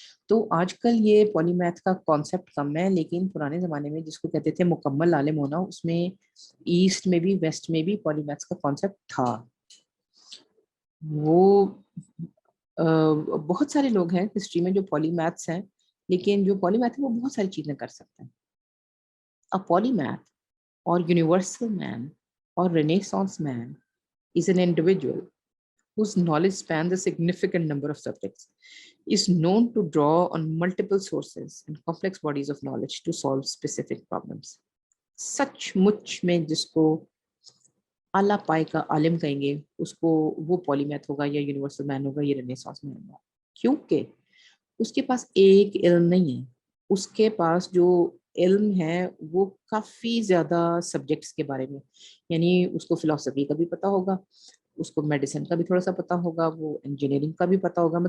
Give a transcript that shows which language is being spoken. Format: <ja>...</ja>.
<ur>تو آج کل یہ پولی میتھ کا کانسیپٹ کم ہے، لیکن پرانے زمانے میں جس کو کہتے تھے مکمل عالم ہونا، اس میں ایسٹ میں بھی ویسٹ میں بھی پولی میتھس کا کانسیپٹ تھا. وہ بہت سارے لوگ ہیں ہسٹری میں جو پولی میتھس ہیں، لیکن جو پولی میتھ ہے وہ بہت ساری چیزیں کر سکتے ہیں.</ur> <en>A polymath or universal man or Renaissance man is an individual whose knowledge spans a significant number of subjects, is known to draw on multiple sources and complex bodies of knowledge to solve specific problems.</en> <ur>سچ مچ میں جس کو اعلیٰ پائے کا عالم کہیں گے اس کو وہ پولی میتھ ہوگا یا یونیورسل مین ہوگا یا رینیسانس مین ہوگا، کیونکہ اس کے پاس ایک علم نہیں ہے، اس کے پاس جو علم ہے وہ کافی زیادہ سبجیکٹس کے بارے میں، یعنی اس کو فلسفی کا بھی پتہ ہوگا، اس کو میڈیسن کا بھی تھوڑا سا پتہ ہوگا، وہ انجینئرنگ کا بھی پتہ ہوگا.</ur>